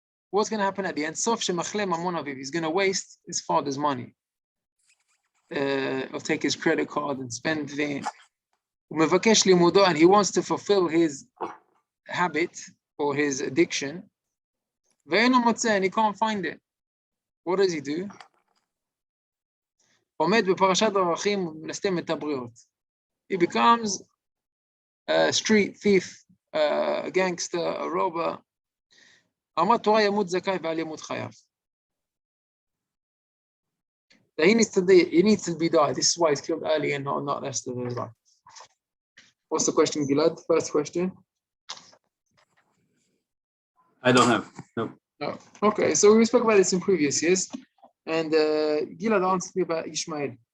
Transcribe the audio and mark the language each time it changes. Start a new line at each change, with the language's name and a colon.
English: What's going to happen at the end?
Hebrew: Sof shemachle mamon aviv.
English: He's going to waste his father's money. He'll take his credit card and spend it.
Hebrew: Umevakesh limudo,
English: and he wants to fulfill his habit or his addiction.
Hebrew: Ve'eno motzeh,
English: and he can't find it. What does he do?
Hebrew: עומד בפרשת דרכים ומנסתם את הבריות.
English: He becomes a street thief, a gangster, a robber.
Hebrew: אמר תורה ימות זכאי ועל ימות חייו.
English: He needs to be died. This is why he's killed early and not rest of his life. What's the question, Gilad? First question? I don't have. No. No. Okay, so we spoke about this in previous years. And Gilad asked me about Ishmael.